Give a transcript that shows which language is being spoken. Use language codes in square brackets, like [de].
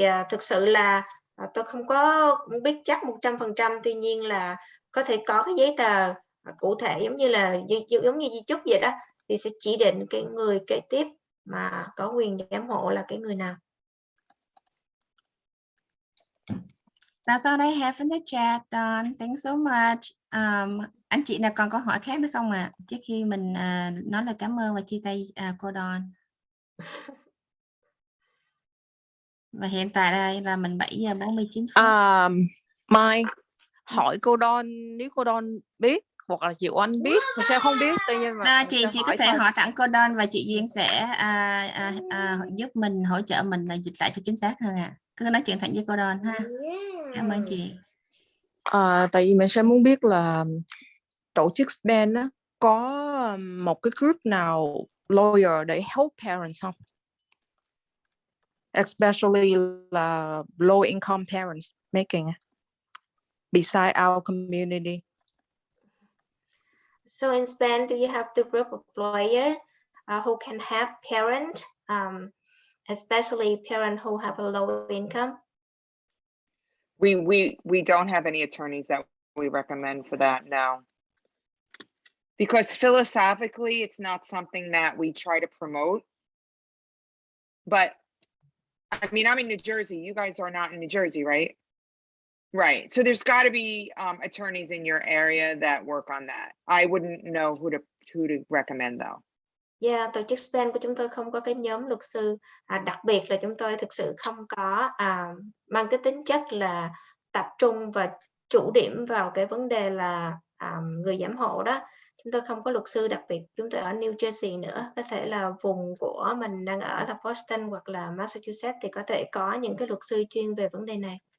[vi] Thực sự là tôi không có biết chắc 100%, tuy nhiên là có thể có cái giấy tờ cụ thể giống như di chúc vậy đó, thì sẽ chỉ định cái người kế tiếp mà có quyền giám hộ là cái người nào. [en] That's all I have in the chat, Don. Thanks so much. [vi] Anh chị nào còn câu hỏi khác nữa không ạ? Trước khi mình nói lời cảm ơn và chia tay cô Don. Và hiện tại đây là mình 7:49. Mai hỏi cô Don, nếu cô Don biết hoặc là chị Oanh biết, mình sẽ không biết. Tuy nhiên mà chị có thể hỏi thẳng cô Don và chị Duyên sẽ giúp mình, hỗ trợ mình là dịch lại cho chính xác hơn ạ. Cứ nói chuyện thẳng với cô Don ha. Cảm ơn chị. Tại vì mình sẽ muốn biết là tổ chức SPAN á, có một cái group nào lawyer để [en] help parents [vi] không? [en] Especially là low income parents making beside our community. So in Spain, do you have the group of lawyers who can help parents, especially parents who have a low income? We don't have any attorneys that we recommend for that, no. Because philosophically, it's not something that we try to promote. But I mean, I'm in New Jersey. You guys are not in New Jersey, right? Right. So there's got to be attorneys in your area that work on that. I wouldn't know who to recommend though. [vi] Tổ chức SPAN của chúng tôi không có cái nhóm luật sư, đặc biệt là chúng tôi thực sự không có mang cái tính chất là tập trung và chủ điểm vào cái vấn đề là người giám hộ đó. Chúng tôi không có luật sư đặc biệt, chúng tôi ở New Jersey nữa, có thể là vùng của mình đang ở là Boston hoặc là Massachusetts thì có thể có những cái luật sư chuyên về vấn đề này.